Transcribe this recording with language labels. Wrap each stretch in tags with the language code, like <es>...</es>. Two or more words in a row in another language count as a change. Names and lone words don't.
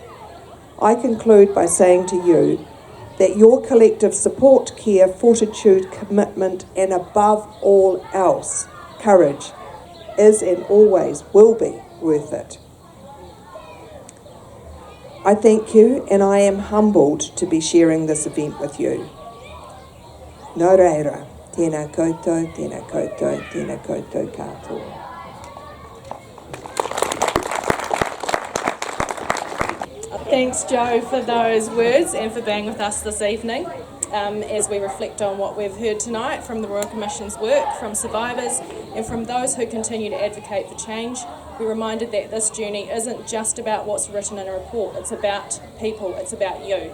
<en>I conclude by saying to you that your collective support, care, fortitude, commitment, and above all else, courage is and always will be worth it. I thank you, and I am humbled to be sharing this event with you.</en> <mi>Nō reira, tēnā koutou, tēnā koutou, tēnā koutou katoa.</mi> <en>Thanks, Jo, for those words and for being with us this evening. As we reflect on what we've heard tonight from the Royal Commission's work, from survivors and from those who continue to advocate for change, we're reminded that this journey isn't just about what's written in a report, it's about people, it's about you.</en>